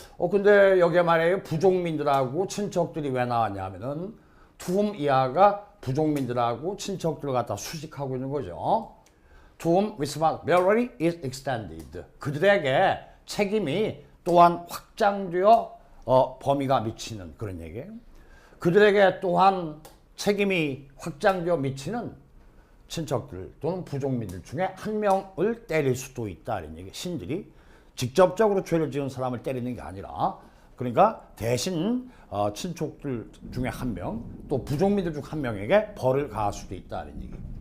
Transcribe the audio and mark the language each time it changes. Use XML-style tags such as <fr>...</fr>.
<ko>근데 여기에 말이에요. 부족민들하고 친척들이 왜 나왔냐 하면은 투움 이하가 부족민들하고 친척들을 갖다 수식하고 있는 거죠.</ko> <en>To whom responsibility is extended.</en> <ko>그들에게 책임이 또한 확장되어 범위가 미치는 그런 얘기예요. 그들에게 또한 책임이 확장되어 미치는 친척들 또는 부족민들 중에 한 명을 때릴 수도 있다. 이런 얘기. 신들이 직접적으로 죄를 지은 사람을 때리는 게 아니라, 그러니까 대신 친척들 중에 한 명, 또 부족민들 중 한 명에게 벌을 가할 수도 있다. 이런 얘기.</ko>